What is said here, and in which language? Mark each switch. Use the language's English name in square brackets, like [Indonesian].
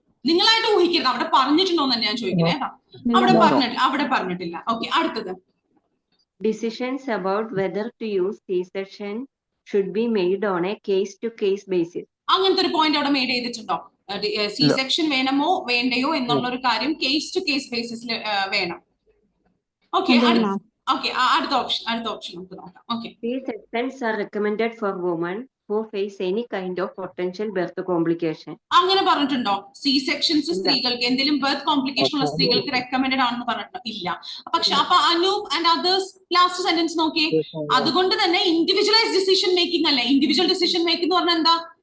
[Malayalam] നിങ്ങളായിട്ട് ഊഹിക്കരുത്, അവിടെ പറഞ്ഞിട്ടുണ്ടോ എന്ന് ഞാൻ ചോദിക്കണേ കേട്ടോ. അവിടെ പറഞ്ഞിട്ടില്ല. ഓക്കെ, അടുത്തത്. [English] Decisions about whether to use C-section should be made on a case-to-case basis. [Malayalam] അങ്ങനത്തെ ഒരു പോയിന്റ് അവിടെ മെയ്ഡ് ചെയ്തിട്ടുണ്ടോ? സി സെക്ഷൻ വേണമോ വേണ്ടയോ എന്നുള്ള ഒരു കാര്യം കേസ് ടു കേസ് ബേസിസിൽ വേണം. ഓക്കെ, അടുത്ത ഓപ്ഷൻ നമുക്ക് നോക്കാം. Okay, C-sections are recommended for women who face any kind of potential birth complication. അങ്ങനെ പറഞ്ഞിട്ടുണ്ടോ? സി സെക്ഷൻസ് സ്ത്രീകൾക്ക് എന്തെങ്കിലും ബർത്ത് കോംപ്ലിക്കേഷൻ ഉള്ള സ്ത്രീകൾക്ക് റെക്കമെൻഡഡ് ആണെന്ന് പറഞ്ഞിട്ടുണ്ടോ? ഇല്ല. പക്ഷെ അപ്പൊ Anoop and others last sentence നോക്കിയേ. അതുകൊണ്ട് തന്നെ ഇൻഡിവിജ്വലൈസ് ഡിസിഷൻ മേക്കിംഗ് അല്ലേ? ഇൻഡിവിജ്വൽ ഡിസിഷൻ മേക്കിംഗ് എന്ന് പറഞ്ഞാൽ എന്താ?